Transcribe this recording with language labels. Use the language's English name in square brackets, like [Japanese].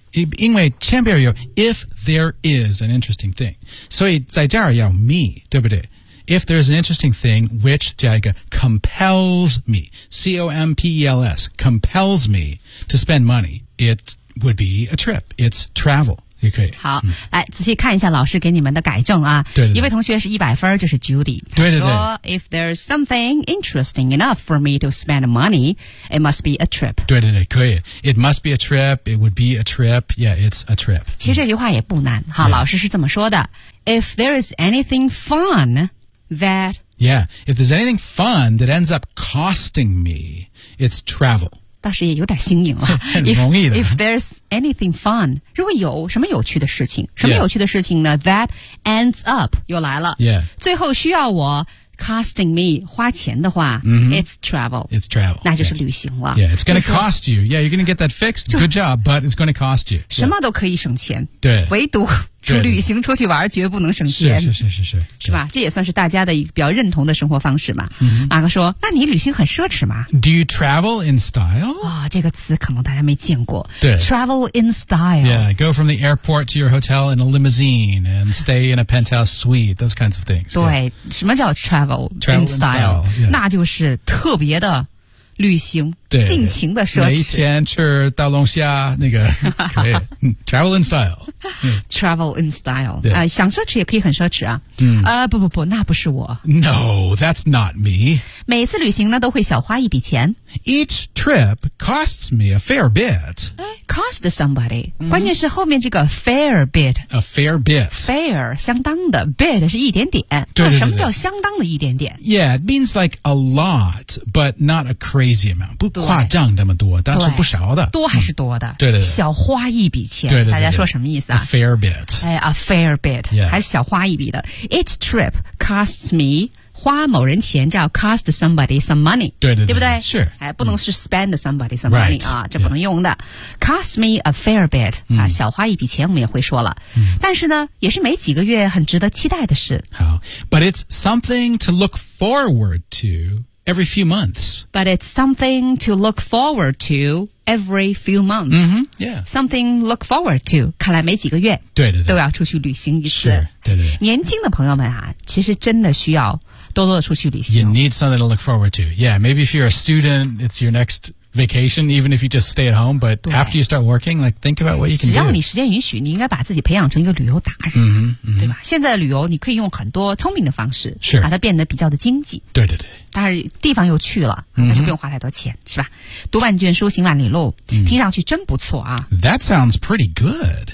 [Chinese] 因为前边有 [English] if there is an interesting thing. [Chinese] 所以在这儿要 [English] me, 对不对 If there is an interesting thing which [Chinese] 加一个 [English] compels me, C-O-M-P-E-L-S, compels me to spend money, it would be a trip. It's travel. [Chinese] Okay, 好、来仔细看一下老师给你们的改正啊。对对对一位同学是100分就是 Judy 对对对。他说 [English] If there's something interesting enough for me to spend money, it must be a trip. [Chinese] 对对对可以。 [English] It must be a trip, it would be a trip, yeah, it's a trip. [Chinese] 其实这句话也不难哈、老师是这么说的。 [English] If there is anything fun that... Yeah, if there's anything fun that ends up costing me, it's travel. [Chinese] 倒是也有点新颖了很容易的 [English] if there's anything fun [Chinese] 如果有什么有趣的事情什么有趣的事情呢、that ends up 又来了、最后需要我 [English] costing me [Chinese] 花钱的话、 [English] It's travel [Chinese] 那就是旅行了、 [English] Yeah, it's gonna cost you Yeah, you're gonna get that fixed Good job, but it's gonna cost you、 [Chinese] 什么都可以省钱对唯独出旅行出去玩绝不能省钱是是是是是是吧这也算是大家的比较认同的生活方式嘛、马克说那你旅行很奢侈吗 [English] Do you travel in style?、 [Chinese] 这个词可能大家没见过对 [English] Travel in style Yeah, go from the airport to your hotel in a limousine and stay in a penthouse suite those kinds of things [Chinese] 对、什么叫 [English] travel in style、 [Chinese] 那就是特别的旅行对尽情的奢侈每天吃大龙虾那个可以 [English] Travel in style Travel in style. Yeah. [Chinese] 想奢侈也可以很奢侈啊。嗯、不不不，那不是我。 [English] No, that's not me. [Chinese] 每次旅行呢都会小花一笔钱。 [English] Each trip costs me a fair bit. Cost somebody.、 [Chinese] Mm-hmm. 关键是后面这个 fair bit. [English] A fair bit. [Chinese] Fair, 相当的 bit 是一点点。对对对对什么叫相当的一点点 [English] Yeah, it means like a lot, but not a crazy amount. [Chinese] 不夸张那么多但是不少的。多还是多的、嗯、对对对小花一笔钱对对对对大家说什么意思 [English] A fair bit. A fair bit.、 Yeah. [Chinese] 还是小花一笔的。 [English] Each trip costs me, [Chinese] 花某人钱叫 [English] cost somebody some money. [Chinese] 对对对。对不对 [English] Sure.、 [Chinese] 哎、不能是 [English] spend somebody some money.、 Right. [Chinese] 啊、这不能用的。Yeah. [English] Cost me a fair bit.、 [Chinese] 嗯啊、小花一笔钱我们也会说了、嗯。但是呢也是每几个月很值得期待的事。好。 [English] But it's something to look forward to every few months. But it's something to look forward to. Every few months,、 mm-hmm, yeah. something look forward to. [Chinese] 看来每几个月对对对都要出去旅行一次。是，对对对。年轻的朋友们啊，其实真的需要多多的出去旅行。 [English] You need something to look forward to. Yeah, maybe if you're a student, it's your next vacation, even if you just stay at home. But after you start working, like think about what you can do. [Chinese] 只要你时间允许，你应该把自己培养成一个旅游达人， mm-hmm, mm-hmm. 对吧？现在旅游你可以用很多聪明的方式，是把它变得比较的经济。对对对。当然地方又去了但是不用花太多钱、 mm-hmm. 是吧读万卷书行万里路、嗯、听上去真不错啊 [English] That sounds pretty good